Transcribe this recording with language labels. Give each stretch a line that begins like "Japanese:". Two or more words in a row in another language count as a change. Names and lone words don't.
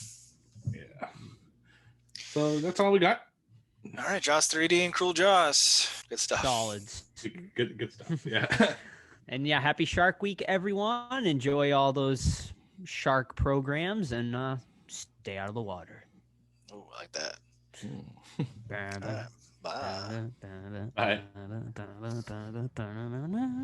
English: Yeah. So that's all we got. All right, Jaws 3D and Cruel Jaws. Good stuff. Solids. Good stuff. Yeah. And yeah, happy Shark Week, everyone. Enjoy all those shark programs and stay out of the water. Oh, I like that. Ba-ba, Bye. ba-ba, Bye. ba-ba, ba-ba.